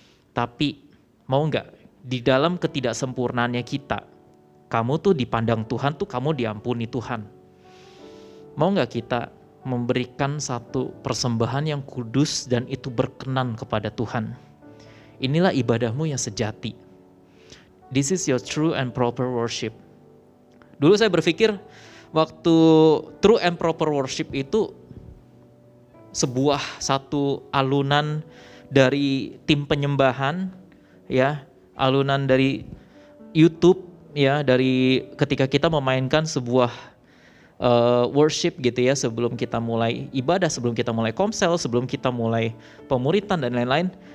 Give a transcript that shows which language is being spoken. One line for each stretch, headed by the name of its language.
Indonesian: Tapi mau enggak, di dalam ketidaksempurnaannya kita, kamu tuh dipandang Tuhan tuh kamu diampuni Tuhan. Mau enggak kita memberikan satu persembahan yang kudus dan itu berkenan kepada Tuhan? Inilah ibadahmu yang sejati.
English: This is your true and proper worship.
Indonesian: Dulu saya berpikir waktu
English: true and proper worship
Indonesian: itu sebuah satu alunan dari tim penyembahan, ya, alunan dari YouTube, ya, dari ketika kita memainkan sebuah worship gitu ya, sebelum kita mulai ibadah, sebelum kita mulai komsel, sebelum kita mulai pemuritan dan lain-lain.